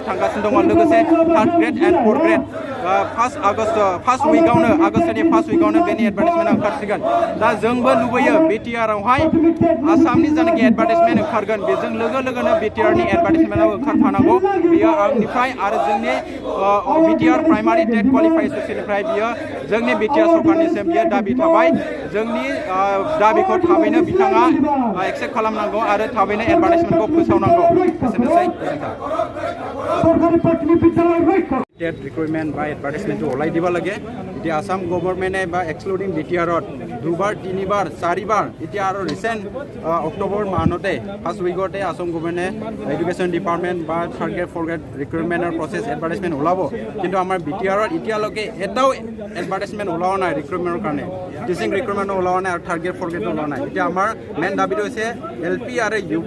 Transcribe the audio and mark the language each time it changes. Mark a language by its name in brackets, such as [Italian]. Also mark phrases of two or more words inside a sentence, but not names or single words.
[Bodo] थांगासिनो दङ लोगोसे [English] 3rd grade and 4th grade first week August first week [Bodo] बेनि एडभार्टाइजमेन्टआ ओंखारसिगोन दा जोंबो लुबैयो बिटिआरआवहाय आसामनि जानाखि एडभार्टाइजमेन्ट ओंखारगोन बेजों लोगो लोगोनो बिटिआरनि एडभार्टाइजमेन्टआव ओंखारफानांगौ बेयो आंनिफ्राय आरो जोंनि बिटिआर [English] primary TET qualification [Bodo] बियो जोंनि बिटिआर सरकारनिसिम बियो दाबि थाबाय जोंनि दाबिखौ थाबैनो बिथाङा एक्सेप्ट खालामनांगौ आरो थाबैनो एडभार्टाइजमेन्टखौ फोसावनांगौ एसेनोसै [English] TET recruitment [Assamese] बा एडभार्टाइजमेन्टটো ওলাই দিব লাগে এতিয়া আসাম গভৰ্ণমেণ্টে বা এক্সক্লুডিং বিটিআৰত দুবাৰ তিনিবাৰ চাৰিবাৰ এতিয়া আৰু ৰিসেণ্ট অক্টোবৰ মাহতে [English] first week [Assamese] আসাম গভৰ্ণমেণ্টে [English] education department [Assamese] বা [English] 3rd grade 4th grade recruitment process advertisement [Assamese] ওলাব কিন্তু আমাৰ বিটিআৰত এতিয়ালৈকে এটাও এডভাৰ্টাইজমেণ্ট ওলোৱা নাই ৰিক্ৰুটমেণ্টৰ কাৰণে [English] teaching recruitment [Assamese] ওলোৱা নাই আৰু [English] 3rd grade 4th grade [Assamese] ওলোৱা নাই এতিয়া আমাৰ মেইন দাবীটো হৈছে এলপি আৰু ইউপি